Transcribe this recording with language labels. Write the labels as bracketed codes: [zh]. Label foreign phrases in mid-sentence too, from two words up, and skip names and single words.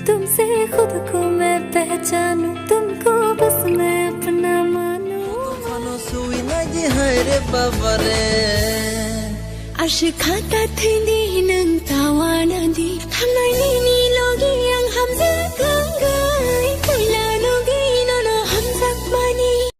[hi] से खुद को मैं पहचानूं, तुमको बस मैं अपना मानूं। [brx] आशिखाता थैदी नों तावानादि थांनायनि लगे आं हामजाखांगाय फैला लगे नों हामजाखमानि।